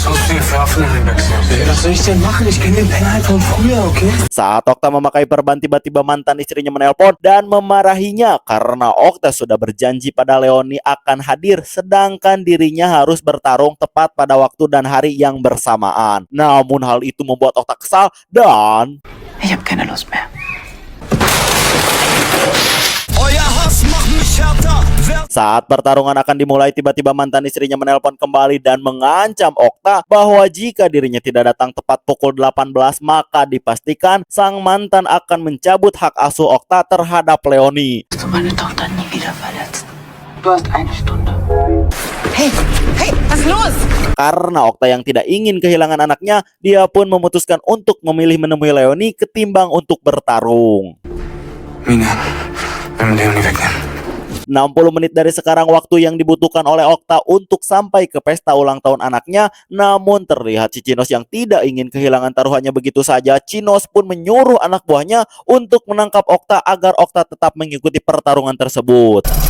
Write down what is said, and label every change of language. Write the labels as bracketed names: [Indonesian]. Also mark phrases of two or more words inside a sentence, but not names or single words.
[Indonesian] Saat Okta memakai perban, tiba-tiba mantan istrinya menelpon dan memarahinya karena Okta sudah berjanji pada Leoni akan hadir, sedangkan dirinya harus bertarung tepat pada waktu dan hari yang bersamaan. Namun hal itu membuat Okta kesal dan [German] Ich hab keine Lust mehr. [Indonesian] saat pertarungan akan dimulai, tiba-tiba mantan istrinya menelpon kembali dan mengancam Okta bahwa jika dirinya tidak datang tepat pukul 18, maka dipastikan sang mantan akan mencabut hak asuh Okta terhadap Leoni. [German] Du meine Tochter nie wieder verletzt. Du hast eine Stunde. Hey, was ist los? [Indonesian] Karena Okta yang tidak ingin kehilangan anaknya, dia pun memutuskan untuk memilih menemui Leoni ketimbang untuk bertarung. Mina, [German] wenn wir Leonie wegnehmen. [Indonesian] 60 menit dari sekarang waktu yang dibutuhkan oleh Okta untuk sampai ke pesta ulang tahun anaknya. Namun terlihat si Chinos yang tidak ingin kehilangan taruhannya begitu saja. Chinos pun menyuruh anak buahnya untuk menangkap Okta agar Okta tetap mengikuti pertarungan tersebut.